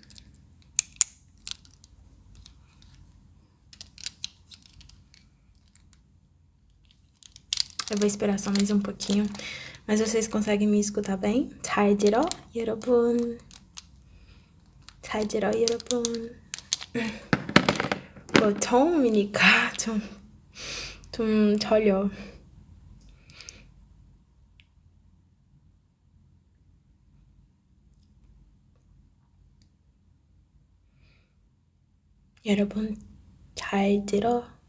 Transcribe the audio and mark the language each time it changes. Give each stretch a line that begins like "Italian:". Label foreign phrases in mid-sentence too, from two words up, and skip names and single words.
Portuguese: Eu vou esperar só mais um pouquinho, mas vocês conseguem me escutar bem?
Korean: 잘 들어, 여러분? 잘 들어, 여러분? 처음이니까 좀 절려. 여러분, 잘 들어?